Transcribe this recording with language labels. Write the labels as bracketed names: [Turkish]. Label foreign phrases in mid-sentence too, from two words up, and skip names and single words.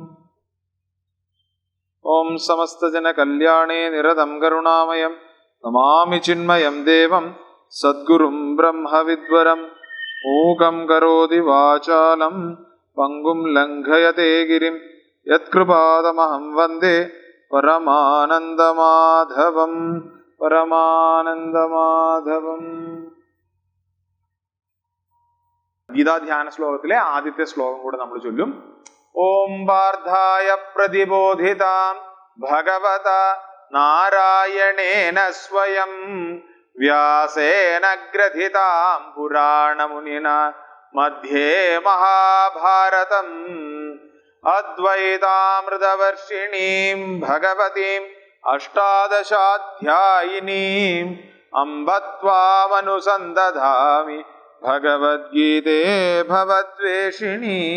[Sanskrit] ओम समस्त जन कल्याणे निरतं करुणामयं नमामि चिन्मयं देवं सद्गुरुं ब्रह्म विद्वरं मूकं करोति वाचालं पंगुं लंघयते गिरिं यत्कृपादमहं वन्दे परमानन्दमाधवं परमानन्दमाधवം. [Malayalam] ഗീതാധ്യാന ശ്ലോകത്തിലെ ആദ്യത്തെ ശ്ലോകം കൂടെ നമ്മൾ ചൊല്ലും. [Sanskrit] ഓം വാർധായ പ്രതിബോധിതാം ഭഗവത നാരായണേന സ്വയം വ്യാസേന ഗ്രഥിതാം പുരാണമുനിന മധ്യേ മഹാഭാരതം അദ്വൈതാമൃതവർഷിണീം ഭഗവതീം അഷ്ടാദശാധ്യായിനീം അംബ ത്വാമനുസന്ദധാമി ഭഗവദ്ഗീതേ ഭവദ്വേഷിണീ.